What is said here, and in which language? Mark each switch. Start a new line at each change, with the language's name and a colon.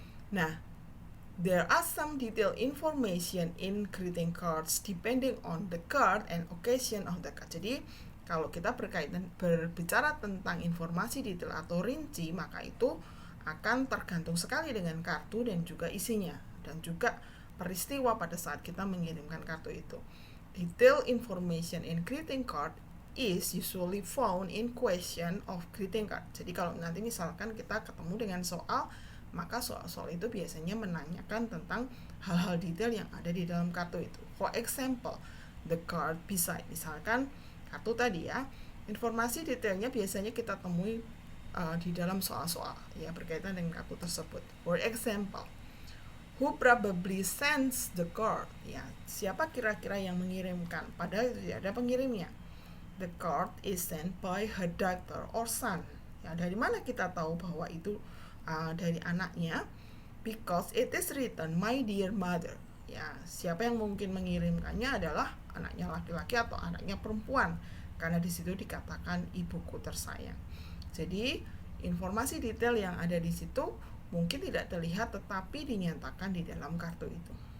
English: Nah, there are some detailed information in greeting cards depending on the card and occasion of the card.
Indonesian: Jadi, kalau kita berbicara tentang informasi detail atau rinci, maka itu akan tergantung sekali dengan kartu dan juga isinya, dan juga peristiwa pada saat kita mengirimkan kartu itu.
English: Detail information in greeting card is usually found in question of greeting card.
Indonesian: Jadi kalau nanti misalkan kita ketemu dengan soal, maka soal-soal itu biasanya menanyakan tentang hal-hal detail yang ada di dalam kartu itu.
English: For example, the card beside,
Indonesian: misalkan kartu tadi ya, informasi detailnya biasanya kita temui di dalam soal-soal ya berkaitan dengan kartu tersebut.
English: For example, who probably sends the card,
Indonesian: ya, siapa kira-kira yang mengirimkan, padahal tidak ada pengirimnya.
English: The card is sent by her daughter or son.
Indonesian: Ya, dari mana kita tahu bahwa itu dari anaknya?
English: Because it is written my dear mother.
Indonesian: Ya, siapa yang mungkin mengirimkannya adalah anaknya laki-laki atau anaknya perempuan, karena di situ dikatakan ibuku tersayang. Jadi informasi detail yang ada di situ mungkin tidak terlihat tetapi dinyatakan di dalam kartu itu.